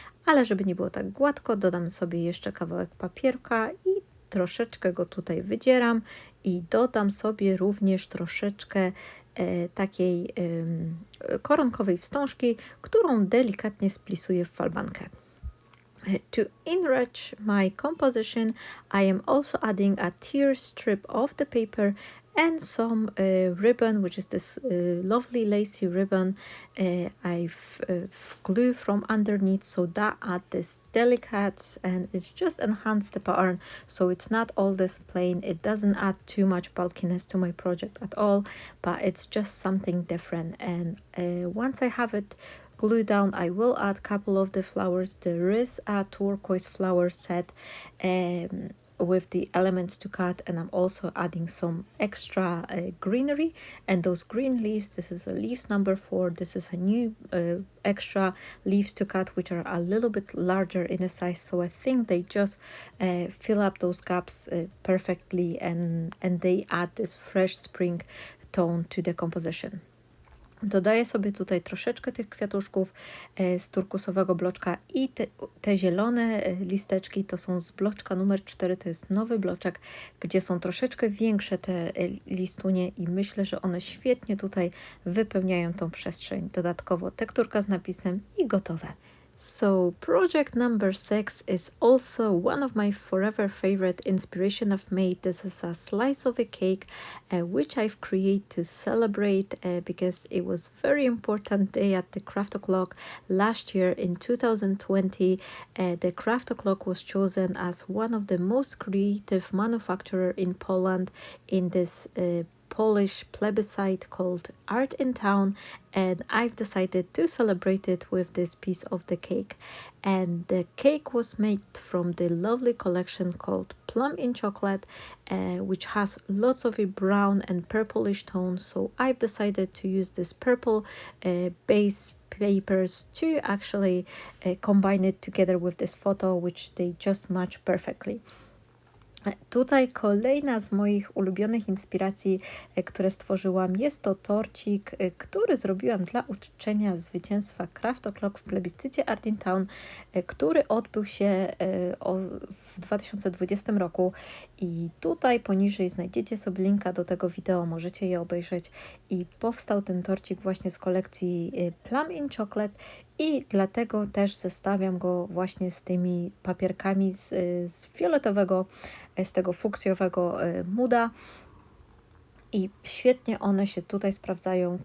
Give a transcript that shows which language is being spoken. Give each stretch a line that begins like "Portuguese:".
Polish: Ale żeby nie było tak gładko, dodam sobie jeszcze kawałek papierka i troszeczkę go tutaj wydzieram i dodam sobie również troszeczkę takiej koronkowej wstążki, którą delikatnie splisuję w falbankę.
English: To enrich my composition, I am also adding a tear strip of the paper and some ribbon, which is this lovely lacy ribbon I've glued from underneath, so that add this delicate and it's just enhanced the pattern, so it's not all this plain. It doesn't add too much bulkiness to my project at all, but it's just something different. And once I have it glued down, I will add a couple of the flowers. There is a turquoise flower set with the elements to cut, and I'm also adding some extra greenery, and those green leaves, this is a leaves number 4. This is a new extra leaves to cut, which are a little bit larger in a size, so I think they just fill up those gaps perfectly, and they add this fresh spring tone to the composition.
Polish: Dodaję sobie tutaj troszeczkę tych kwiatuszków z turkusowego bloczka i te zielone listeczki to są z bloczka numer 4, to jest nowy bloczek, gdzie są troszeczkę większe te listunie i myślę, że one świetnie tutaj wypełniają tą przestrzeń. Dodatkowo tekturka z napisem i gotowe.
English: So project number 6 is also one of my forever favorite inspiration I've made. This is a slice of a cake which I've created to celebrate because it was very important day at the Craft O'Clock last year in 2020. The Craft O'Clock was chosen as one of the most creative manufacturer in Poland in this Polish plebiscite called Art in Town, and I've decided to celebrate it with this piece of the cake. And the cake was made from the lovely collection called Plum in Chocolate, which has lots of a brown and purplish tones, so I've decided to use this purple base papers to actually combine it together with this photo, which they just match perfectly.
Polish: Tutaj kolejna z moich ulubionych inspiracji, które stworzyłam, jest to torcik, który zrobiłam dla uczczenia zwycięstwa Craft O'Clock w plebiscycie Art in Town, który odbył się w 2020 roku i tutaj poniżej znajdziecie sobie linka do tego wideo, możecie je obejrzeć i powstał ten torcik właśnie z kolekcji Plum in Chocolate i dlatego też zestawiam go właśnie z tymi papierkami z fioletowego, z tego fuksjowego muda i świetnie one się tutaj sprawdzają.